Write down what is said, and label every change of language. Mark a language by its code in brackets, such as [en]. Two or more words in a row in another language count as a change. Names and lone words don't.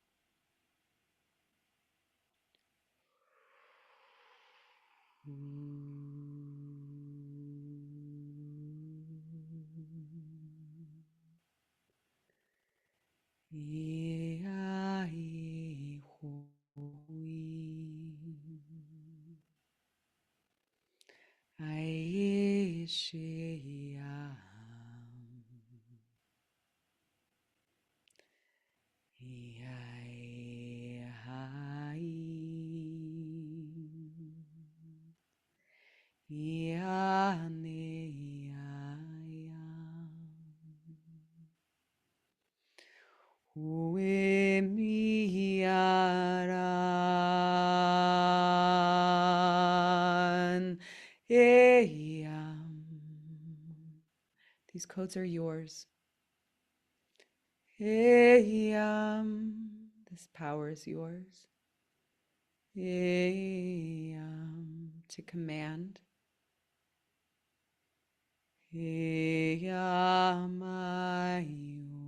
[en] Ia i hui. Ai she am. Ia hai. Ia ne ia am. Ue mi aran. Eyam. These codes are yours. Eyam. This power is yours. Eyam. To command. Eyam ayu.